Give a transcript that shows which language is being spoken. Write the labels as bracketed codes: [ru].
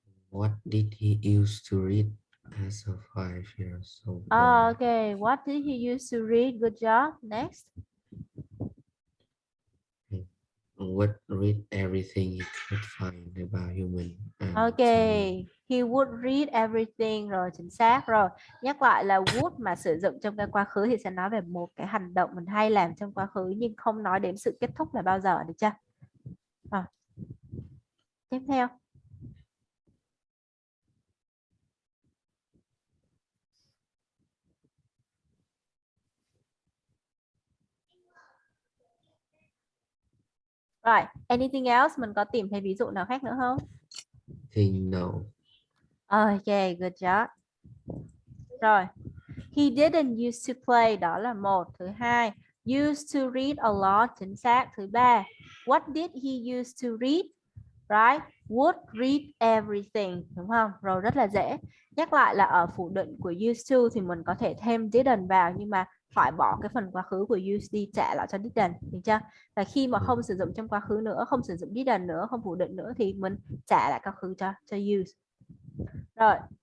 [en] What did he used to read as a 5 years old boy? ok, what did he used to read? Good job. Next. Would read everything he could find about human Ok, he would read everything. [vi] Rồi, chính xác. Rồi, nhắc lại là would mà sử dụng trong cái quá khứ thì sẽ nói về một cái hành động mình hay làm trong quá khứ nhưng không nói đến sự kết thúc là bao giờ, được chưa? Rồi. Tiếp theo. Rồi, [en] anything else? [vi] Mình có tìm thấy ví dụ nào khác nữa không? [en] Think no. Ok, good job. Rồi, he didn't used to play, [vi] đó là một. Thứ hai, [en] used to read a lot, [vi] chính xác. [en] Thứ ba, what did he used to read? Right, would read everything, [vi] đúng không? Rồi, rất là dễ. Nhắc lại là ở phủ định của used to thì mình có thể thêm didn't vào nhưng mà phải bỏ cái phần quá khứ của used đi trả lại cho didn't, được chưa? Và khi mà không sử dụng trong quá khứ nữa, không sử dụng didn't nữa, không phủ định nữa thì mình trả lại quá khứ cho use. Rồi.